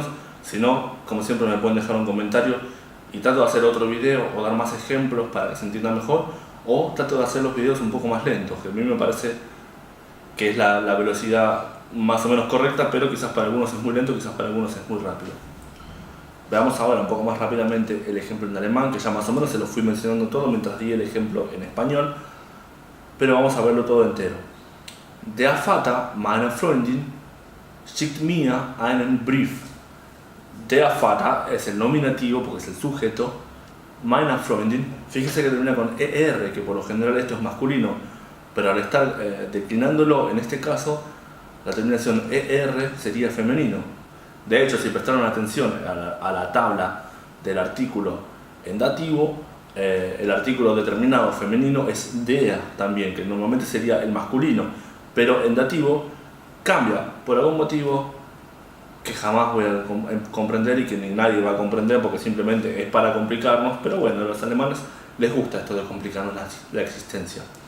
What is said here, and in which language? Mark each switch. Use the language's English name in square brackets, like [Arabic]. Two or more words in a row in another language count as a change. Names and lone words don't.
[Spanish] Si no, como siempre, me pueden dejar un comentario y trato de hacer otro video o dar más ejemplos para que se entienda mejor, o trato de hacer los videos un poco más lentos, que a mí me parece que es la velocidad más o menos correcta, pero quizás para algunos es muy lento, quizás para algunos es muy rápido. Veamos ahora un poco más rápidamente el ejemplo en alemán, que ya más o menos se lo fui mencionando todo mientras di el ejemplo en español, pero vamos a verlo todo entero. [German] Der Vater meiner Freundin schickt mir einen Brief. Der Vater [Spanish] es el nominativo porque es el sujeto. [German] Meiner Freundin, [Spanish] fíjese que termina con ER, que por lo general esto es masculino, pero al estar declinándolo en este caso, la terminación ER sería femenino. De hecho, si prestaron atención a la tabla del artículo en dativo, el artículo determinado femenino es der también, que normalmente sería el masculino, pero en dativo cambia por algún motivo que jamás voy a comprender y que ni nadie va a comprender porque simplemente es para complicarnos, pero bueno, a los alemanes les gusta esto de complicarnos la existencia.